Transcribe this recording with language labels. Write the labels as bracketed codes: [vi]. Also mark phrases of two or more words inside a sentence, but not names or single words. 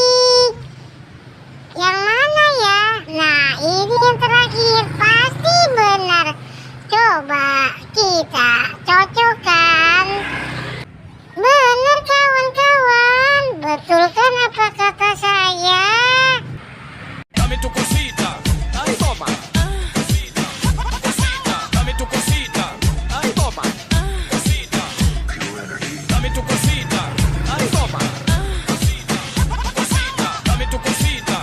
[id] Yang mana ya? Nah ini yang terakhir pasti benar. Coba kita cocokkan. Benar kawan-kawan. Betul kan apa kata saya? [es] Dame tu cosita. Ay, toma. Cosita, cosita, dame tu cosita. Ay, toma. Cosita, dame tu cosita. Ay, toma. Cosita, cosita, dame tu cosita.